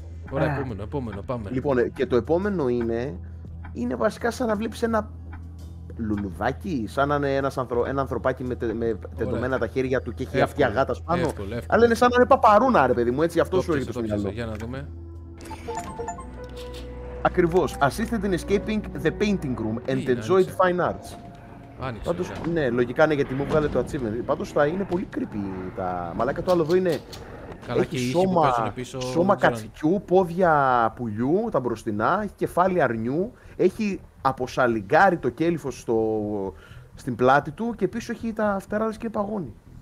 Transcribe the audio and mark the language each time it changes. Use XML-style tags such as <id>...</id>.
<el>Ωραία, επόμενο, πάμε. Λοιπόν, και το επόμενο είναι βασικά σαν να βλέπεις ένα λουλουδάκι, σαν να είναι ένα ανθρωπάκι με τεντωμένα τα χέρια του και έχει αυτιά γάτας πάνω. Εύκολο. Αλλά είναι σαν να είναι παπαρούνα, ρε παιδί μου, έτσι, αυτό σου έρχεται στο μυαλό. Για να δούμε. Ακριβώς.</el> <en>Assisted in escaping the painting room and enjoyed fine arts.</en> <el>Άνοιξε. Πάντως, ναι, λογικά είναι γιατί μου βγάλε το achievement. Πάντως θα είναι πολύ creepy τα μαλάκα. Το άλλο εδώ είναι. Καλά, έχει και σώμα, πίσω, σώμα κατσικιού, πόδια πουλιού, τα μπροστινά, έχει κεφάλι αρνιού, έχει αποσαλιγκάρει το κέλυφος στην πλάτη του και πίσω έχει τα φτερά και παγώνει.</el>